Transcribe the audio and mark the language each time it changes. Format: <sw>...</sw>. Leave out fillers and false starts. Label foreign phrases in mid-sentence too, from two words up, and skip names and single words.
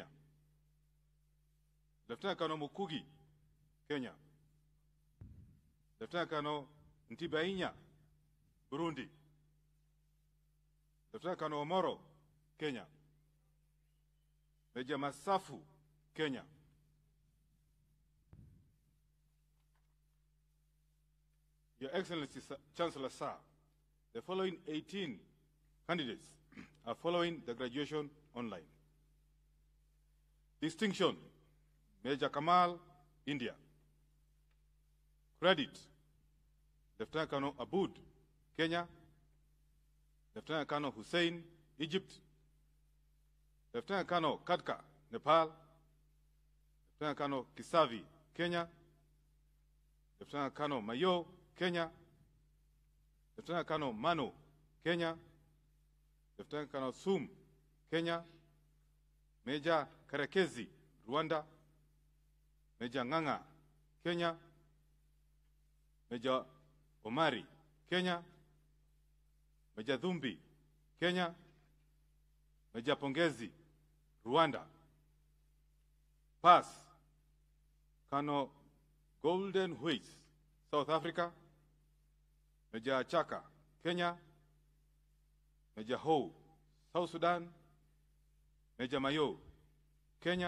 <en>Lieutenant Colonel Mukugi, Kenya. Lieutenant Colonel Ntibainya, Burundi. Lieutenant Colonel Omoro, Kenya. Major Masafu, Kenya. Your Excellency, Chancellor Sir, the following 18 candidates are following the graduation online. Distinction, Major Kamal, India. Credit, Lieutenant Colonel Aboud, Kenya. Lieutenant Colonel Hussein, Egypt. Lieutenant Colonel Kadka, Nepal. Lieutenant Colonel Kisavi, Kenya. Lieutenant Colonel Mayo, Kenya. Lieutenant Colonel Mano, Kenya. Lieutenant Colonel Sum, Kenya. Major Karekezi, Rwanda. Major Nganga, Kenya. Major Omari, Kenya. Major Dhumbi, Kenya. Major Pongezi, Rwanda. Pass, Colonel Golden Wheat, South Africa. Major Chaka, Kenya. Major Ho, South Sudan. Major Mayo, Kenya.</en>